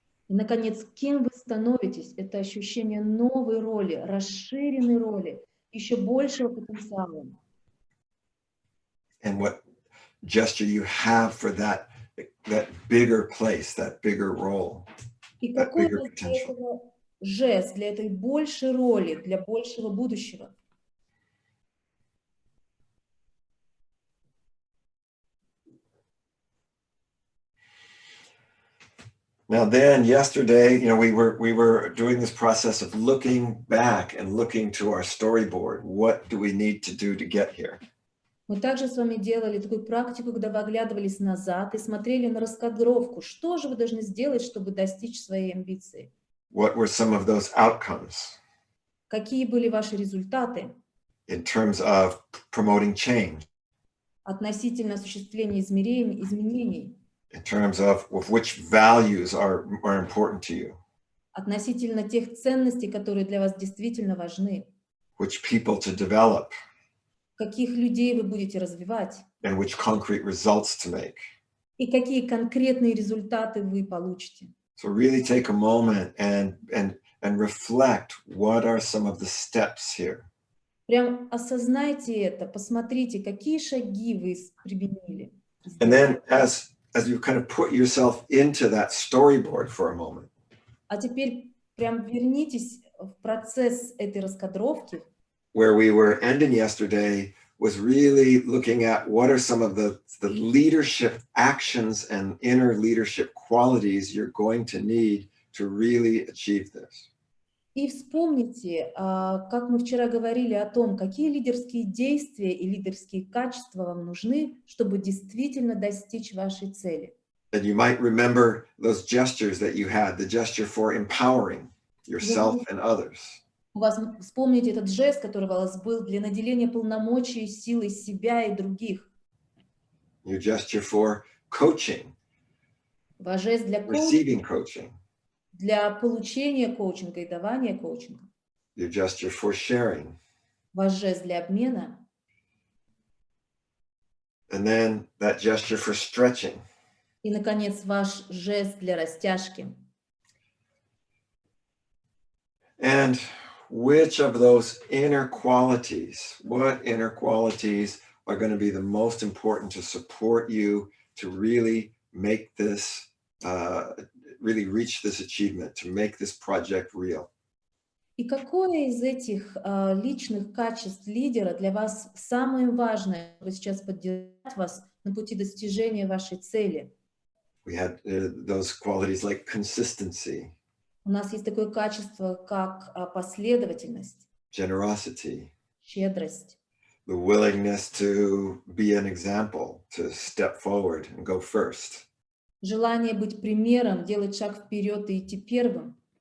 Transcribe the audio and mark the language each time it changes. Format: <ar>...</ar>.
<ru>И, наконец, кем вы становитесь, это ощущение новой роли, расширенной роли, еще большего потенциала.</ru> <en>And what gesture you have for that bigger place, that bigger role,</en> <ru>И</ru> <en>that</en> <ru>какой</ru> <en>bigger potential.</en> <ru>Жест для этой большей роли, для большего будущего.</ru> <en>Now then, yesterday, we were doing this process of looking back and looking to our storyboard. What do we need to do to get here?</en> <ru>Мы также с вами делали такую практику, когда вы оглядывались назад и смотрели на раскадровку. Что же вы должны сделать, чтобы достичь своей амбиции?</ru> <en>What were some of those outcomes?</en> <ru>Какие были ваши результаты?</ru> <en>In terms of promoting change.</en> <ru>Относительно осуществления изменений.</ru> <en>In terms of which values are important to you.</en> <ru>Относительно тех ценностей, которые для вас действительно важны.</ru> <en>Which people to develop.</en> <ru>Каких людей вы будете развивать.</ru> <en>And which concrete results to make.</en> <ru>И какие конкретные результаты вы получите.</ru> <en>So really take a moment and reflect what are some of the steps here.</en> <ru>Прям осознайте это, посмотрите, какие шаги вы применили.</ru> <en>And then as you kind of put yourself into that storyboard for a moment.</en> <ru>А теперь прям вернитесь в процесс этой раскадровки.</ru> <en>Where we were ending yesterday was really looking at what are some of the leadership actions and inner leadership qualities you're going to need to really achieve this.</en> <ru>И вспомните, как мы вчера говорили о том, какие лидерские действия и лидерские качества вам нужны, чтобы действительно достичь вашей цели.</ru> <en>And you might remember those gestures that you had, the gesture for empowering yourself and others.</en> <ru>У вас вспомните этот жест, который у вас был для наделения полномочий, силой себя и других.</ru> <en>Your gesture for coaching,</en> <ru>Ваш жест для</ru> <en>receiving</en> <ru>коучинга,</ru> <en>coaching.</en> <ru>для получения коучинга и давания коучинга.</ru> <en>Your gesture for sharing.</en> <ru>Ваш жест для обмена.</ru> <en>And then that gesture for stretching.</en> <ru>И, наконец, ваш жест для растяжки.</ru> <en>And which of those inner qualities, what inner qualities are going to be the most important to support you to really make this, really reach this achievement, to make this project real?</en> <ru>И какое из этих личных качеств лидера для вас самое важное, чтобы сейчас поддержать вас на пути достижения вашей цели?</ru> <en>We had those qualities like consistency,</en> <ru>У нас есть такое качество, как последовательность,</ru> <en>generosity,</en> <ru>щедрость,</ru> <en>the willingness to be an example, to step forward and go first,</en> <ru>желание быть примером, делать шаг вперед и идти первым,</ru>